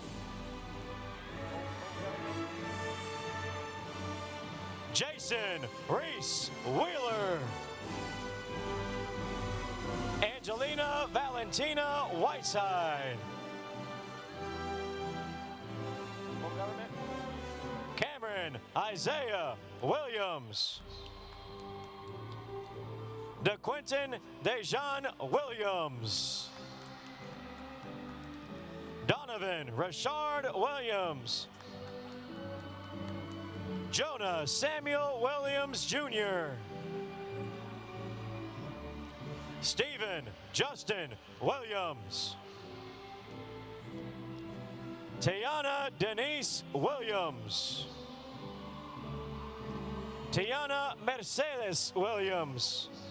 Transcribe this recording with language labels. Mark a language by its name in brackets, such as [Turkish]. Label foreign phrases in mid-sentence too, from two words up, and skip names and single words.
[English] Jason Reese Wheeler. Angelina Valentina Whiteside. Cameron Isaiah Williams. DeQuinton Dejan Williams. Donovan Rashard Williams. Jonah Samuel Williams Jr. Stephen Justin Williams. Tiana Denise Williams. Tiana Mercedes Williams.